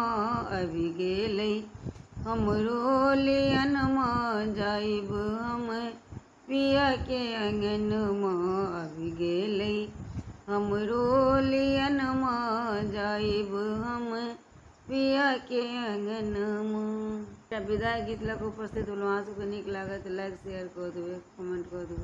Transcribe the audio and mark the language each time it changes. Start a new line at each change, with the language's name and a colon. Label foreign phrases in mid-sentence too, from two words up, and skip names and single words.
Maithili: अभी गेले हमरो लियनमा जाइब हम पिया के आंगनमा। अभी गेले हमरो लियनमा जाइब हम पिया के आंगनमा। विदाई गीत लग उपस्थित होलो। अहाँ सबके नीक लागत
English: like share
Maithili: कऽ देबै कमेंट कऽ देबै।